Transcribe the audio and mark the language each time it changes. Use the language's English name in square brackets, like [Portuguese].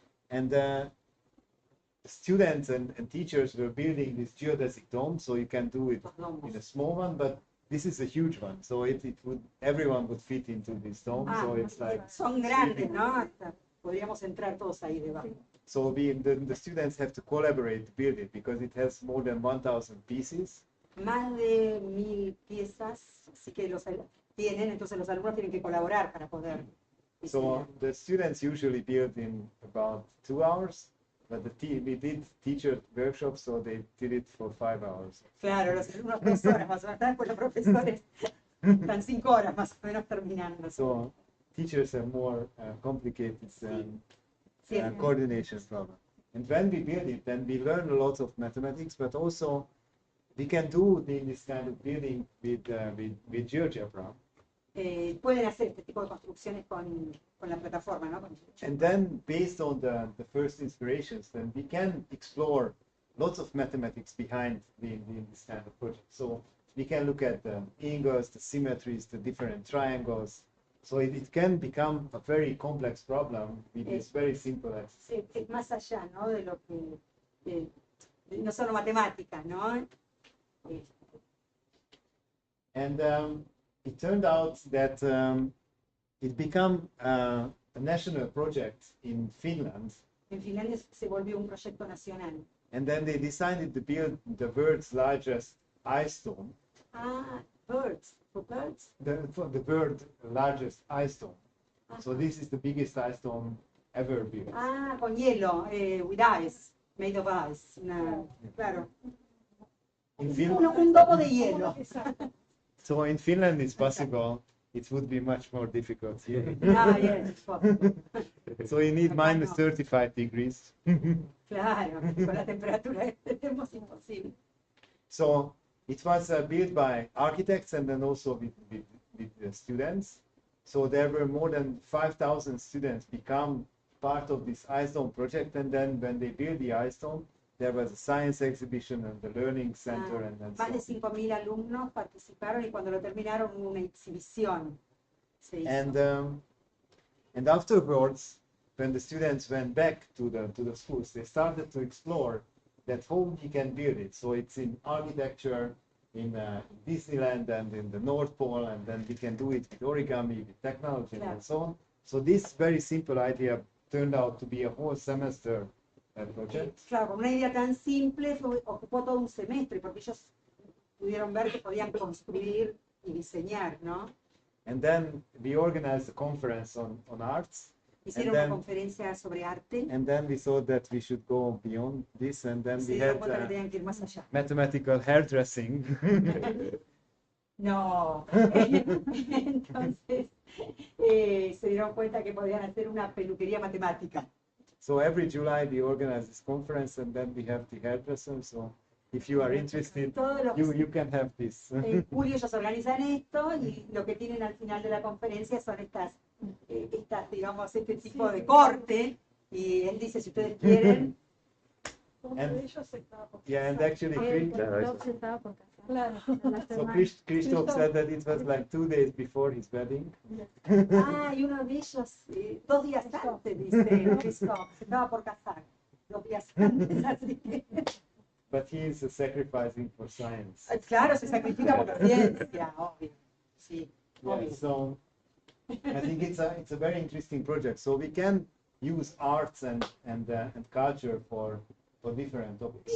[English] And students and teachers were building this geodesic dome, so you can do it [Spanish] Los domos. [English] in a small one, but this is a huge one, so everyone would fit into this dome. Ah, So it's like [Spanish] son grandes, ¿no? Hasta podríamos entrar todos ahí debajo. [English] so the students have to collaborate to build it because it has more than 1,000 pieces. [Spanish] Más de 1000 piezas, así que tienen, entonces los alumnos tienen que colaborar para poder [English] So [Spanish] diseñar. [English] the students usually build in about 2 hours, but we did teacher workshops, so they did it for 5 hours. [Spanish] Claro, los alumnos 2 horas más o menos, después los profesores están 5 horas más o menos terminando. [English] So teachers are more complicated than [Spanish] Sí. [English] coordination problem. And when we build it, then we learn a lot of mathematics, but also we can do this kind of building with GeoGebra. [Spanish] Pueden hacer este tipo de construcciones con la plataforma, ¿no? [English] And then based on the first inspirations, then we can explore lots of mathematics behind this kind of project. So we can look at the angles, the symmetries, the different triangles. So it can become a very complex problem with this very simple exercise. [Spanish] Es más allá, ¿no? De lo que, no solo matemáticas, ¿no? [English] And it turned out that it became a national project in Finland. [Spanish] En Finlandia se volvió un proyecto nacional. [English] And then they decided to build the world's largest ice dome. Ah, birds, for birds. The world's largest ice dome. So this is the biggest ice dome ever built. [Spanish] Ah, con hielo, [English] with ice, made of ice. [Spanish] Claro. [English] In [Spanish] Un domo de hielo. [English] So in Finland it's possible. It would be much more difficult here. Ah, yes, it's possible. So you need [Spanish] Acá [English] minus [Spanish] no. [English] 35 degrees. [Spanish] Claro, con la temperatura es imposible. [English] So it was built by architects and then also with the students. So there were more than 5,000 students become part of this ice dome project. And then when they built the ice dome, there was a science exhibition and the learning center and so [Spanish] Más de [English] on. [Spanish] 5.000 alumnos participaron y cuando lo terminaron hubo una exhibición. Se hizo. [English] And afterwards, when the students went back to the schools, they started to explore that how we can build it. So it's in architecture, in Disneyland and in the North Pole, and then we can do it with origami, with technology, and so on. So this very simple idea turned out to be a whole semester project. [Spanish] Claro, con una idea tan simple ocupó todo un semestre porque ellos pudieron ver que podían construir y diseñar, ¿no? [English] And then we organized a conference on arts. [Spanish] Hicieron una conferencia sobre arte. [English] And then we thought that we should go beyond this, and then we had mathematical hairdressing. [Spanish] No, entonces se dieron cuenta que podían hacer una peluquería matemática. [English] So every July we organize this conference, and then we have the hairdresser. So if you are interested, you can have this. [Spanish] En julio ellos organizan esto y lo que tienen al final de la conferencia son estas digamos, este tipo de corte. Y él dice, si ustedes quieren. Uno de ellos se estaba por [English] Yeah, and [Spanish] casar. [English] actually, [Spanish] Se estaba por casar. Claro. [English] so Christoph said that it was like 2 days before his wedding. [Spanish] Ah, y uno de ellos, 2 días antes, dice Christoph, se estaba por casar. 2 días antes, así que. [English] But he is sacrificing for science. [Spanish] Claro, se sacrifica por la ciencia, obvio. Sí, obvio. [English] Yeah, so I think it's a very interesting project. So we can use arts and culture for different topics.